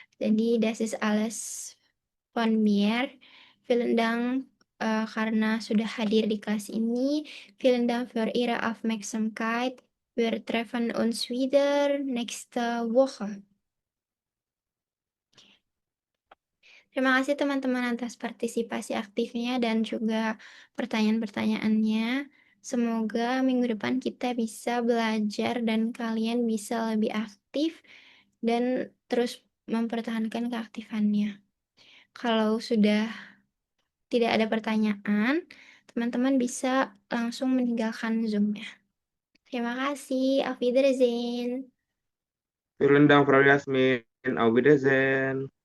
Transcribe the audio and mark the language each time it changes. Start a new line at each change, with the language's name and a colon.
German: Jadi, das ist alles von mir. Vielen Dank
Indonesian: karena sudah hadir di kelas ini.
German: Vielen Dank für Ihre Aufmerksamkeit. Wir treffen uns wieder nächste Woche.
Indonesian: Terima kasih teman-teman atas partisipasi aktifnya dan juga pertanyaan-pertanyaannya. Semoga minggu depan kita bisa belajar dan kalian bisa lebih aktif dan terus mempertahankan keaktifannya. Kalau sudah tidak ada pertanyaan, teman-teman bisa langsung meninggalkan Zoom-nya. Terima kasih.
German: Auf Wiedersehen. Vielen Dank, Frau Yasmin. Auf Wiedersehen.